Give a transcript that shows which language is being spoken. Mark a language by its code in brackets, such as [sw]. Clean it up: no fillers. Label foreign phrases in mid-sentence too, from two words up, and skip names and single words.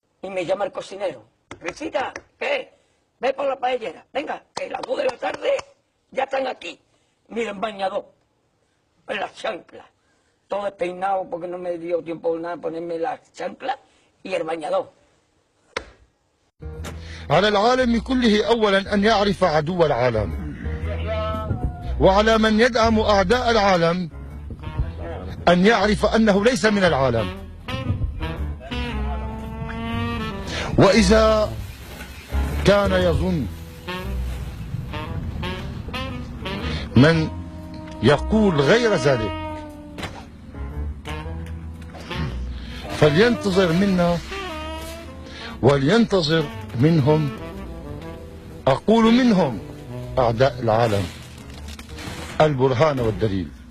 [es] y me llama el cocinero. Risita, ¿qué? Ve por la paellera. Venga, que las 2 de la tarde ya están aquí. Miren, bañador, en las chanclas. Todo despeinado porque no me dio tiempo nada ponerme las chanclas y el bañador. [ar] على العالم كله أولا أن يعرف عدو العالم، وعلى من يدعم أعداء العالم أن يعرف أنه ليس من العالم. وإذا كان يظن من يقول غير ذلك فلينتظر منا ولينتظر منهم، أقول منهم أعداء العالم، البرهان والدليل.